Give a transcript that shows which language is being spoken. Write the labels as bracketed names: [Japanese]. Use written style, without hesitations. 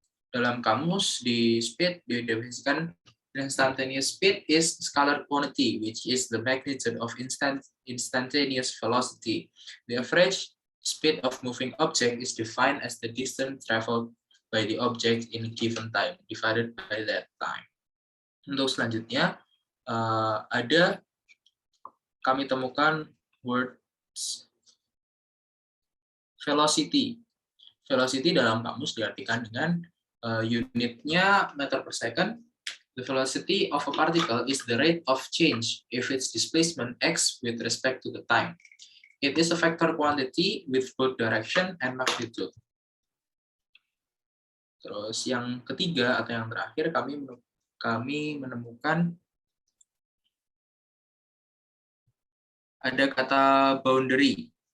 [Indonesian] Dalam kamus di speed didefinisikan [English] instantaneous speed is scalar quantity, which is the magnitude of instantaneous velocity. The average speed of moving object is defined as the distance traveled by the object in a given time divided by that time. [Indonesian] Untuk selanjutnya ada kami temukan words velocity. Velocity dalam kamus diartikan dengan unitnya meter per second. [English] The velocity of a particle is the rate of change if its displacement x with respect to the time. It is a vector quantity with both direction and magnitude. [Indonesian] Terus yang ketiga atau yang terakhir kami menemukan ada kata boundary.